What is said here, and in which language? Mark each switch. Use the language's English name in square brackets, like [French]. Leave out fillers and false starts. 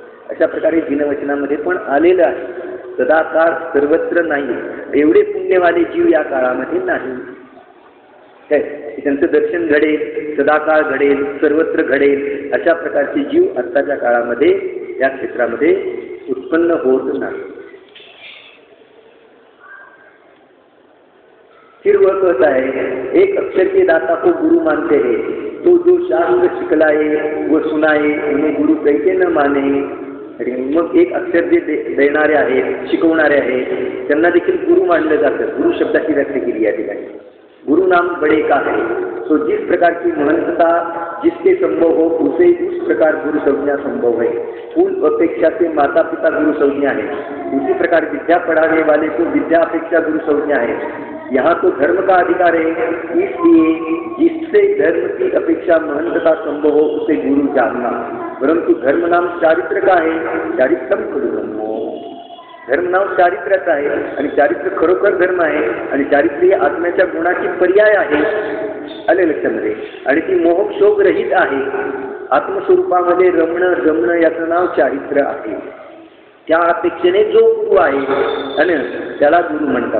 [Marathi] अशा प्रकारे दिनवचनामध्ये पण आलेलं आहे. सदाकाळ सर्वत्र नाही, एवढे पुण्यवाले जीव या काळामध्ये नाही. काय त्यांचं दर्शन घडेल, सदाकाळ घडेल, सर्वत्र घडेल, अशा प्रकारचे जीव आत्ताच्या काळामध्ये या क्षेत्रामध्ये उत्पन्न होत नाही. [Hindi] फिर वह कहता है, एक अक्षर के दाता को गुरु मानते हैं, तो जो शास्त्र शिकलाए व सुनाए उन्हें गुरु कैसे न माने. [Marathi] मग एक अक्षर जे देणारे आहेत, शिकवणारे आहेत, त्यांना देखील गुरु मानलं जातं. गुरु शब्दाची व्याख्या केली या ठिकाणी. [Hindi] गुरु नाम बड़े का है, तो जिस प्रकार की महंतता जिसके संभव हो उसे उस प्रकार गुरु संज्ञा संभव है. फूल अपेक्षा से माता पिता गुरु संज्ञा है, उसी प्रकार विद्या पढ़ाने वाले को विद्या अपेक्षा गुरु संज्ञा है. यहाँ तो धर्म का अधिकार है, इसलिए जिससे धर्म की अपेक्षा महंतता संभव हो उसे गुरु जानना. परंतु धर्म नाम चारित्र का है, चारित्रम गुरु ब्रह्मो. [Marathi] धर्म नाव चारित्र्याचं आहे आणि चारित्र्य खरोखर धर्म आहे आणि चारित्र्य ही आत्म्याच्या गुणाची पर्याय आहे. आले लक्षामध्ये. आणि ती मोहक्षोभ रहित आहे. आत्मस्वरूपामध्ये रमणं जमणं याचं नाव चारित्र्य आहे. त्या अपेक्षेने जो गुरु आहे आणि त्याला गुरु म्हणतात.